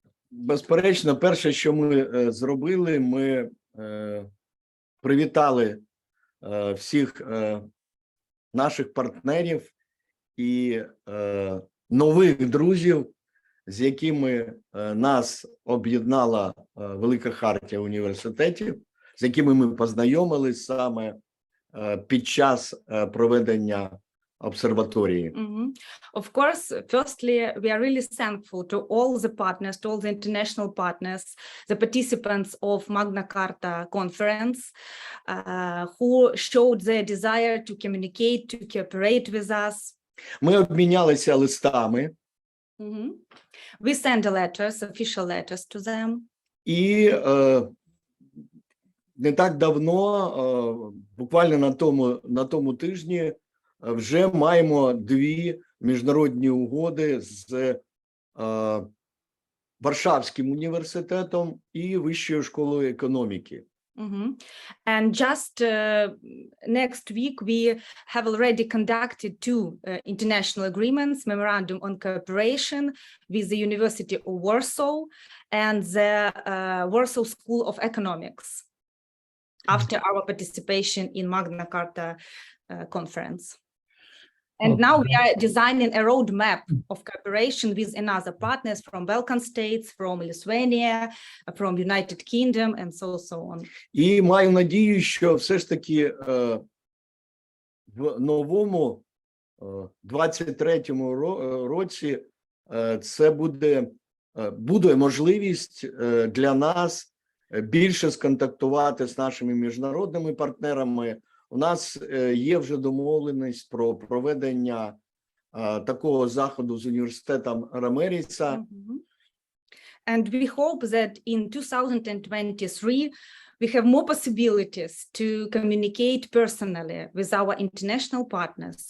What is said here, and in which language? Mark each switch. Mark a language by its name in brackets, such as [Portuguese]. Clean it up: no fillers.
[Ukrainian] Безперечно, перше, що ми зробили, ми привітали всіх наших партнерів і нових друзів, з якими нас об'єднала Велика хартія університетів, з якими ми познайомились саме під час проведення обсерваторії. [English] Of course, firstly, we are really thankful to all the partners, to all the international partners, the participants of Magna Carta conference, who showed their desire to communicate, to cooperate with us. [Ukrainian] Ми обмінялися листами. [English] We send letters, official letters to them. [Ukrainian] І не так давно, буквально на тому тижні, вже маємо 2 міжнародні угоди з Варшавським університетом і Вищою школою економіки. [English] And just next week, we have already conducted 2 international agreements, memorandum on cooperation with the University of Warsaw and the Warsaw School of Economics after our participation in Magna Carta conference. And now we are designing a roadmap of cooperation with another partners from Balkan states, from Lithuania, from United Kingdom, and so on. [Ukrainian] І маю надію, що все ж таки в новому 23-му році це буде можливість для нас більше сконтактувати з нашими міжнародними партнерами. У нас є вже домовленість про проведення такого заходу з університетом Рамеріса. [English] And we hope that in 2023 we have more possibilities to communicate personally with our international partners.